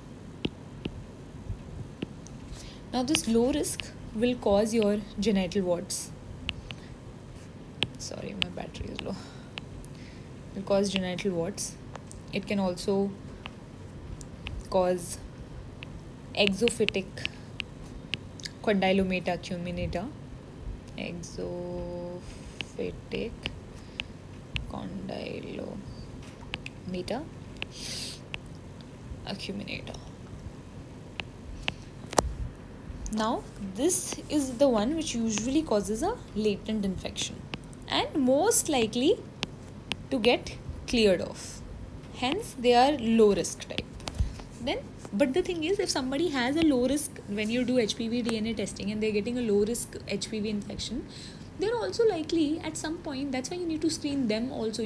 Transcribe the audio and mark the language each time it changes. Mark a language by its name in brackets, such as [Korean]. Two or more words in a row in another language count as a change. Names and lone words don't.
[English] Now this low risk will cause your genital warts. Sorry, my battery is low. It will cause genital warts. It can also cause exophytic condylomata acuminata. Exophytic condylomata acuminata. Now this is the one which usually causes a latent infection and most likely to get cleared off. Hence they are low risk type. But the thing is, if somebody has a low risk, when you do HPV DNA testing and they're getting a low risk HPV infection, they're also likely at some point, that's why you need to screen them also.